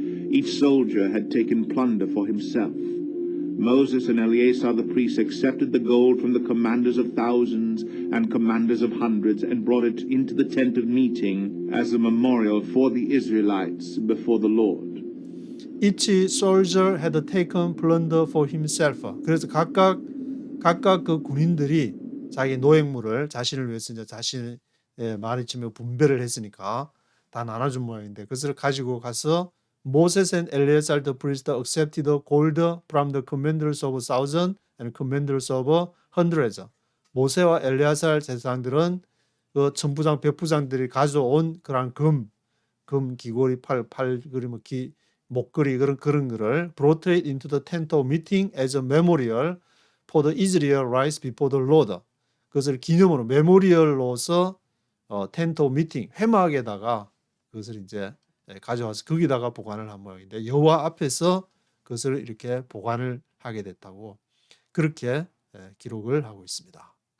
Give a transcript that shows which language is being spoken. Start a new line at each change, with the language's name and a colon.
English: Each soldier had taken plunder for himself. Moses and Eleazar the priests accepted the gold from the commanders of thousands and commanders of hundreds and brought it into the tent of meeting as a memorial for the Israelites before the Lord. Each soldier had taken plunder for himself.
Korean: 그래서 각각 그 군인들이 자기 노획물을 자신을 위해서 이제 자신의 많이 치면 분배를 했으니까 다 나눠준 모양인데 그것을 가지고 가서
English: Moses and Eleazar the priest accepted the gold from the commanders of thousands and commanders of hundreds.
Korean: 모세와 엘레아살 제사장들은 그 천부장, 백부장들이 가져온 그런 금 귀걸이, 그리고 목걸이 그런 거를
English: brought it into the tent of meeting as a memorial for the Israelites before the Lord.
Korean: 그것을 기념으로 메모리얼로서
English: tent of meeting
Korean: 회막에다가 그것을 이제 가져와서 거기다가 보관을 한 모양인데 여호와 앞에서 그것을 이렇게 보관을 하게 됐다고 그렇게 기록을 하고 있습니다.